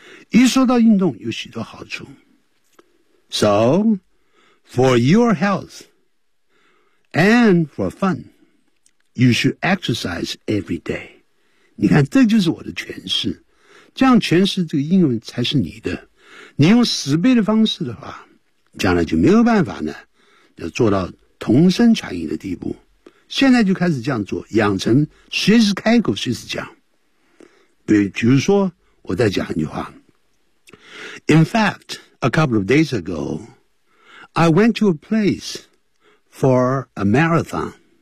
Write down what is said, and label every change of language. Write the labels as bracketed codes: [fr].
[zh] 一说到运动有许多好处。 [en] So, for your health and for fun, you should exercise every day. [zh] 你看这就是我的诠释。这样诠释这个英文才是你的。你用死背的方式的话，将来就没有办法呢要做到同声传译的地步。现在就开始这样做，养成随时开口随时讲。比如说我再讲一句话。 [en] In fact, a couple of days ago, I went to a place for a marathon.